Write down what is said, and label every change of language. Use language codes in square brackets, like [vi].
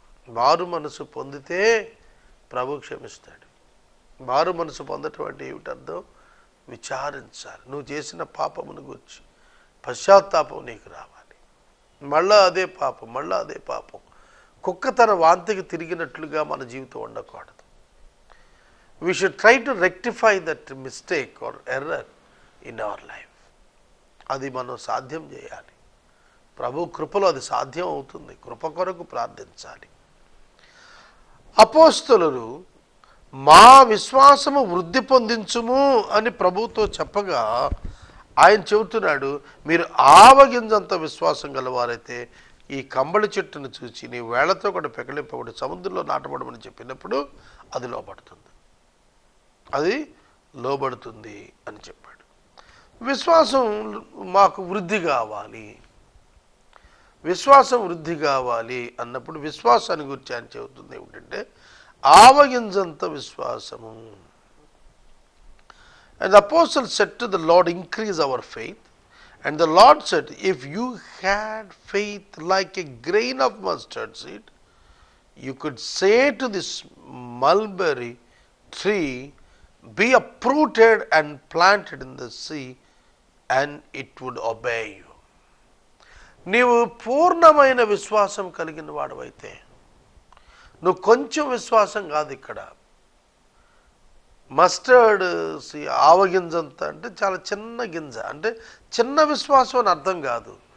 [te] మారు మనసు పొందితే ప్రభు క్షమిస్తాడు. మారు మనసు పొందటం అంటే ఏమిటర్థం? విచారించాలి. నువ్వు చేసిన పాపమును గురించి పశ్చాత్తాపం నీకు రావాలి. మళ్ళా అదే పాపం, మళ్ళా అదే పాపం. కుక్క తన వాంతికి తిరిగినట్లుగా మన జీవితం ఉండకూడదు. [en] We should try to rectify that mistake or error in our life. [te] అది మనం సాధ్యం చేయాలి. ప్రభు కృపలో అది సాధ్యం అవుతుంది. కృప కొరకు ప్రార్థించాలి. అపోస్తలులు మా విశ్వాసము వృద్ధి పొందించుము అని ప్రభుతో చెప్పగా ఆయన చెబుతున్నాడు, మీరు ఆవగింజంత విశ్వాసం గలవారైతే ఈ కంబళి చెట్టును చూచి నీ వేళ్లతో కూడా పెకలింపబడి సముద్రంలో నాటబడమని చెప్పినప్పుడు అది లోబడుతుంది, అది లోబడుతుంది అని చెప్పాడు. విశ్వాసం మాకు వృద్ధి కావాలి, విశ్వాసం వృద్ధి కావాలి అన్నప్పుడు విశ్వాసాన్ని గురించి ఆయన చెబుతుంది ఏమిటంటే ఆవగింజంత విశ్వాసము. [en] And the apostle said to the Lord, increase our faith. And the Lord said, if you had faith like a grain of mustard seed, you could say to this mulberry tree, be uprooted and planted in the sea, and it would obey you. [te] నీవు పూర్ణమైన విశ్వాసం కలిగిన వాడవైతే, నువ్వు కొంచెం విశ్వాసం కాదు. ఇక్కడ mustard ఆవగింజంత అంటే చాలా చిన్న గింజ, అంటే చిన్న విశ్వాసం అని అర్థం కాదు.